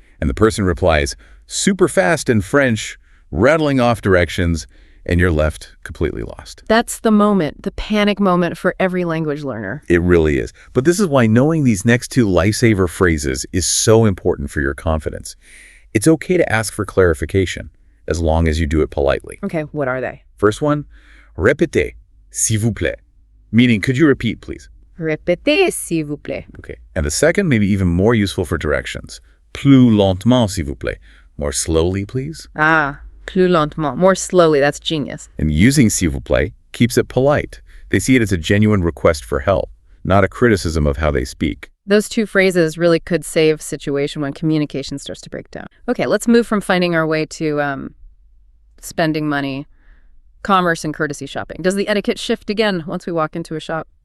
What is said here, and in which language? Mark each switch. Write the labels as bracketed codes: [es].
[en] And the person replies super fast in French, rattling off directions, and you're left completely lost. That's the moment, the panic moment for every language learner. It really is. But this is why knowing these next two lifesaver phrases is so important for your confidence. It's okay to ask for clarification, as long as you do it politely. Okay, what are they? First one, [fr] répétez, s'il vous plaît. [en] Meaning, could you repeat, please? [fr] Répétez, s'il vous plaît. [en] Okay. And the second, maybe even more useful for directions. [fr] Plus lentement, s'il vous plaît. [en] More slowly, please. Ah, [fr] plus lentement, [en] more slowly. That's genius. And using s'il vous plaît keeps it polite. They see it as a genuine request for help, not a criticism of how they speak. Those two phrases really could save a situation when communication starts to break down. Okay, let's move from finding our way to spending money, commerce, and courtesy shopping. Does the etiquette shift again once we walk into a shop?